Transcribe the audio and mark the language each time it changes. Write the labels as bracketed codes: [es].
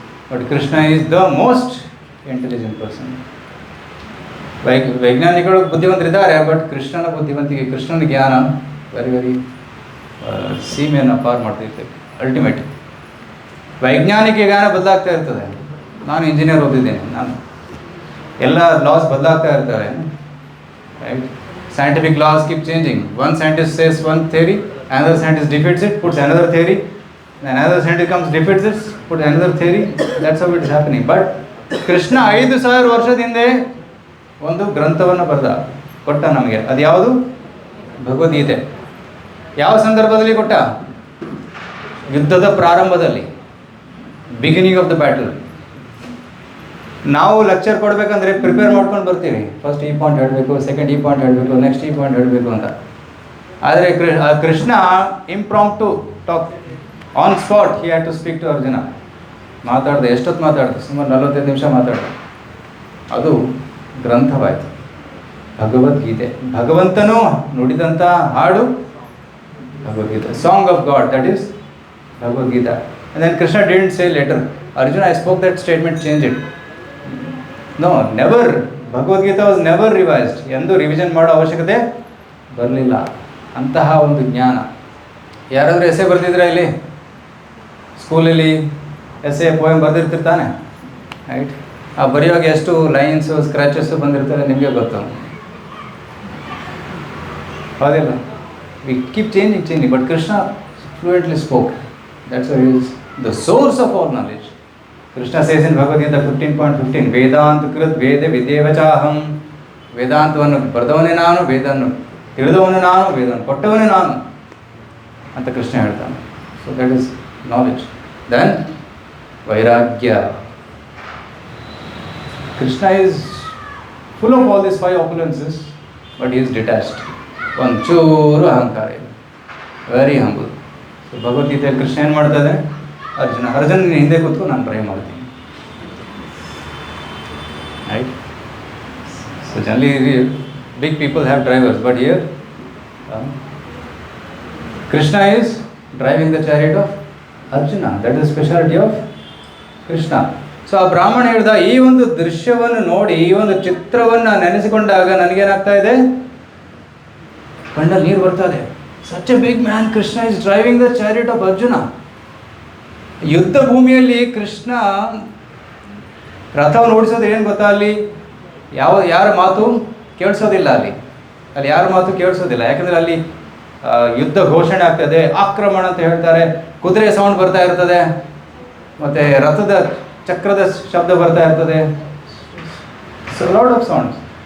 [en] But Krishna is the most intelligent person. [kn] ವೈಜ್ಞಾನಿಕಗಳು ಬುದ್ಧಿವಂತರಿದ್ದಾರೆ, but ಕೃಷ್ಣನ ಬುದ್ಧಿವಂತಿಕೆ, ಕೃಷ್ಣನ ಜ್ಞಾನ ವೆರಿ ಸೀಮೆಯನ್ನು ಪಾರು ಮಾಡ್ತಿರ್ತೇವೆ. ಅಲ್ಟಿಮೇಟ್ ವೈಜ್ಞಾನಿಕ ಜ್ಞಾನ ಬದಲಾಗ್ತಾ ಇರ್ತದೆ. ನಾನು ಇಂಜಿನಿಯರ್ ಓದಿದ್ದೇನೆ, ನಾನು ಎಲ್ಲ ಲಾಸ್ ಬದಲಾಗ್ತಾ ಇರ್ತವೆ. [en] Right, scientific laws keep changing. One scientist says one theory, another scientist defeats it, puts another theory, then another scientist comes, defeats it, puts another theory. That's how it is happening. [kn] But Krishna 5000 ವರ್ಷದ ಹಿಂದೆ ಒಂದು ಗ್ರಂಥವನ್ನು ಕೊಟ್ಟ ನಮಗೆ. ಅದು ಯಾವುದು? ಭಗವದ್ಗೀತೆ. ಯಾವ ಸಂದರ್ಭದಲ್ಲಿ ಕೊಟ್ಟ? ಯುದ್ಧದ ಪ್ರಾರಂಭದಲ್ಲಿ, [en] Beginning of the battle. [kn] ನಾವು ಲೆಕ್ಚರ್ ಕೊಡಬೇಕಂದ್ರೆ ಪ್ರಿಪೇರ್ ಮಾಡ್ಕೊಂಡು ಬರ್ತೀವಿ. ಫಸ್ಟ್ ಈ ಪಾಯಿಂಟ್ ಹೇಳಬೇಕು, ಸೆಕೆಂಡ್ ಈ ಪಾಯಿಂಟ್ ಹೇಳಬೇಕು, ನೆಕ್ಸ್ಟ್ ಈ ಪಾಯಿಂಟ್ ಹೇಳಬೇಕು ಅಂತ. ಆದರೆ [en] Krishna impromptu talk on spot he had to speak to Arjuna. [kn] ಮಾತಾಡಿದೆ, ಎಷ್ಟೊತ್ತು ಮಾತಾಡಿದೆ? ಸುಮಾರು 45 ನಿಮಿಷ ಮಾತಾಡಿದೆ. ಅದು ಗ್ರಂಥವಾಯಿತು, ಭಗವದ್ಗೀತೆ. ಭಗವಂತನು ನುಡಿದಂಥ ಹಾಡು Bhagavad Gita, [en] song of God, that is [kn] Bhagavad Gita. [en] And then Krishna didn't say later, Arjuna, I spoke that statement, change it. No, never. Bhagavad Gita was never revised. [kn] ಎಂದು ರಿವಿಷನ್ ಮಾಡೋ ಅವಶ್ಯಕತೆ ಬರಲಿಲ್ಲ. ಅಂತಹ ಒಂದು ಜ್ಞಾನ. ಯಾರಾದರೂ ಎಸೆ ಬರೆದಿದ್ರೆ ಇಲ್ಲಿ ಸ್ಕೂಲಲ್ಲಿ ಎಸೆ ಪೋಯಮ್ ಬರೆದಿರ್ತಿರ್ತಾನೆ, ರೈಟ್? ಆ ಬರೆಯುವಾಗ ಎಷ್ಟು ಲೈನ್ಸು ಸ್ಕ್ರ್ಯಾಚಸ್ಸು ಬಂದಿರ್ತಾರೆ ನಿಮಗೆ ಗೊತ್ತು, ಹೌದಿಲ್ಲ? [en] We keep changing, but Krishna fluently spoke. That's why he is the source of all knowledge. Krishna says in Bhagavad Gita 15.15, [sa] ವೇದಾಂತ ಕೃತ್ ವೇದ ವಿದೇವಚಾಹಂ. [kn] ವೇದಾಂತವನ್ನು ಬರೆದವನೇ ನಾನು, ವೇದವನ್ನು ತಿಳಿದವನು ನಾನು, ವೇದವನ್ನು ಕೊಟ್ಟವನೇ ನಾನು ಅಂತ ಕೃಷ್ಣ ಹೇಳ್ತಾನೆ. [en] So that is knowledge. Then ವೈರಾಗ್ಯ. Krishna is full of all this 5 opulences, but is detached. [kn] ಒಂಚೂರು ಅಹಂಕಾರ ಇಲ್ಲ, [en] Very humble. [kn] ಸೊ ಭಗವದ್ಗೀತೆಯಲ್ಲಿ ಕೃಷ್ಣ ಏನು ಮಾಡ್ತದೆ? ಅರ್ಜುನ ಹಿಂದೆ ಕೂತ್ಕೊ, ನಾನು ಟ್ರೈ ಮಾಡ್ತೀನಿ, right? [en] So generally big people have drivers, but here Krishna is driving the chariot of Arjuna. That is speciality of Krishna. [kn] So ಆ ಬ್ರಾಹ್ಮಣ ಹೇಳಿದ, ಈ ಒಂದು ದೃಶ್ಯವನ್ನು ನೋಡಿ, ಈ ಒಂದು ಚಿತ್ರವನ್ನು ನೆನೆಸಿಕೊಂಡಾಗ ನನಗೇನಾಗ್ತಾ ಇದೆ? ಕಣ್ಣಲ್ಲಿ ನೀರು ಬರ್ತಾ ಇದೆ. [en] Such a big man, Krishna is driving the chariot of Arjuna. [kn] ಯುದ್ಧ ಭೂಮಿಯಲ್ಲಿ ಕೃಷ್ಣ ರಥವನ್ನು ಓಡಿಸೋದು ಏನು ಗೊತ್ತಾ? ಅಲ್ಲಿ ಯಾರ ಮಾತು ಕೇಳಿಸೋದಿಲ್ಲ. ಅಲ್ಲಿ ಯಾರ ಮಾತು ಕೇಳಿಸೋದಿಲ್ಲ. ಯಾಕಂದರೆ ಅಲ್ಲಿ ಯುದ್ಧ ಘೋಷಣೆ ಆಗ್ತದೆ, ಆಕ್ರಮಣ ಅಂತ ಹೇಳ್ತಾರೆ, ಕುದುರೆ ಸೌಂಡ್ ಬರ್ತಾ ಇರ್ತದೆ, ಮತ್ತು ರಥದ ಚಕ್ರದ ಶಬ್ದ ಬರ್ತಾ ಇರ್ತದೆ. [en] So lot of sounds.